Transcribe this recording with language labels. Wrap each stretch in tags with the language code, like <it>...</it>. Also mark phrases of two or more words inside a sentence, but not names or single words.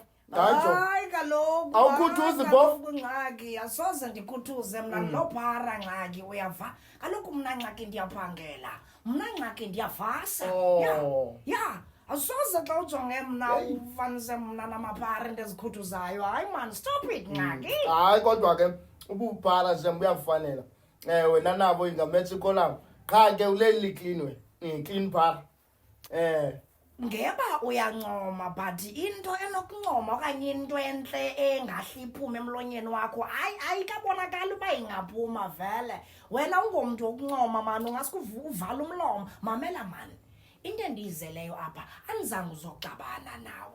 <xh>Hayi kaloku. Awukhuthuzi phofu. Ngxaki asoze ndikhuthuze mna lophara ngxaki uyava. Kaloku mna ngxaki ndiyaphangela. Mna ngxaki ndiyavasa. Ya. Asoze xa ujonge mna ufanise mna namaphara into ezikhuthuzayo. Hayi man,</xh> <en>stop it</en> <xh>ngxaki. Hayi kodwa ke ubuphala nje buyafanela. Wena nabo ingamethe kolam. Qha ke uleli clean we. Clean phara. Ngeba uyancoma but into enokuncoma okanye into entle engahle iphume emlonyeni wakho ayikabonakala uba ingaphuma vele. Wena ungomntu wokuncoma man, ungaske uvala umlomo. Mamela man, into endiyizeleyo apha andizange uzoxabana nawe.</xh>